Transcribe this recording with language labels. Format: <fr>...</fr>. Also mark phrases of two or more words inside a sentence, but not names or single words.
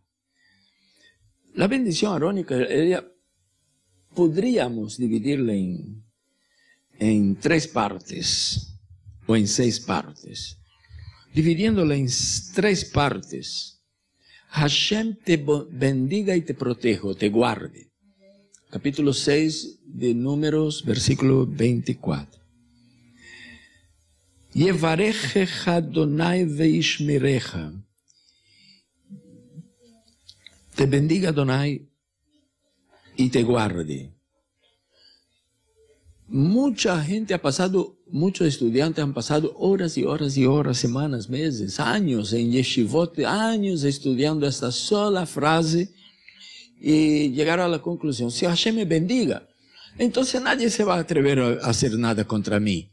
<es>La bendición arónica, podríamos dividirla en 3 partes o en 6 partes. Dividiéndola en 3 partes. Hashem te bendiga y te proteja, te guarde. Capítulo 6 de Números, versículo 24.</es> <he>יברכך אדוני וישמרך.</he> <es>Te bendiga Adonai y te guarde. mucha gente ha pasado, muchos estudiantes han pasado horas y horas y horas, semanas, meses, años en yeshivot, años estudiando esta sola frase y llegaron a la conclusión, si Hashem me bendiga, entonces nadie se va a atrever a hacer nada contra mí.</es>